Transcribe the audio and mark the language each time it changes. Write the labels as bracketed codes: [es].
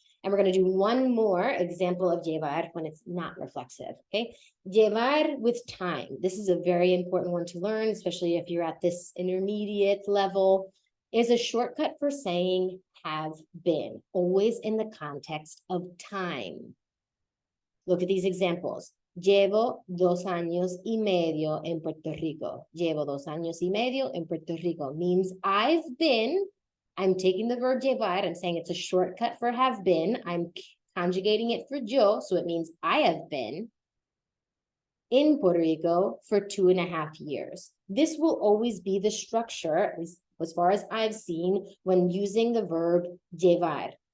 [en] And we're going to do one more example of llevar when it's not reflexive, okay? Llevar with time. This is a very important one to learn, especially if you're at this intermediate level, is a shortcut for saying have been, always in the context of time. Look at these examples. [es] Llevo 2 años y medio en Puerto Rico. Llevo 2 años y medio en Puerto Rico [en] means I've been. I'm taking the verb llevar, I'm saying it's a shortcut for have been. I'm conjugating it for yo, so it means I have been in Puerto Rico for 2.5 years. This will always be the structure, at least as far as I've seen, when using the verb llevar.